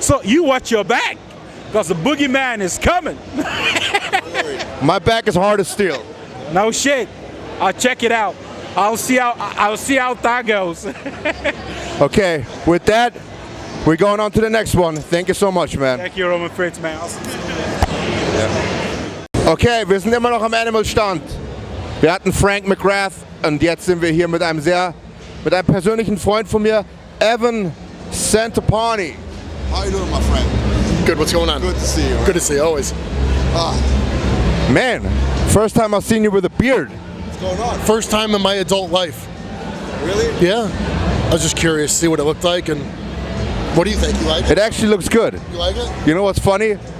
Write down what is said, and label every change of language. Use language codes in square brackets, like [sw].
[en] So you watch your back, cause the boogeyman is coming. My back is hard as steel. No shit. I'll check it out. I'll see how that goes. Okay, with that, we're going on to the next one. Thank you so much, man. Thank you, Roman Fritz, man. [de] Okay, wir sind immer noch am Animal-Stand. Wir hatten Frank McGrath und jetzt sind wir hier mit einem persönlichen Freund von mir, Evan Centopani. [en] How you doing, my friend? Good, what's going on? Good to see you. Good to see you, always. Man, first time I've seen you with a beard. What's going on? First time in my adult life. Really? Yeah. I was just curious to see what it looked like, and what do you think? You like it? It actually looks good. You like it? You know what's funny?